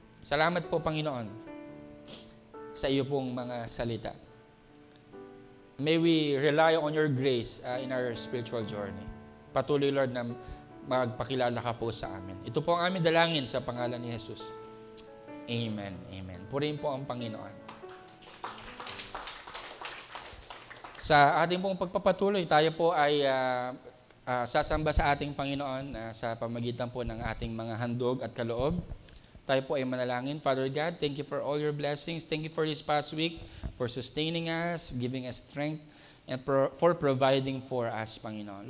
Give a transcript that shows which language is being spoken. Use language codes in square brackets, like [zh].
[tl] Salamat po, Panginoon, sa iyo pong mga salita. [en] May we rely on your grace in our spiritual journey. [tl] Patuloy, Lord, na magpakilala ka po sa amin. Ito po ang aming dalangin sa pangalan ni Jesus. Amen. Amen. Purihin po ang Panginoon. Sa ating pong pagpapatuloy, tayo po ay sasamba sa ating Panginoon sa pamagitan po ng ating mga handog at kaloob. Tayo po ay manalangin. [en] Father God, thank you for all your blessings. Thank you for this past week, for sustaining us, giving us strength, and for providing for us, Panginoon.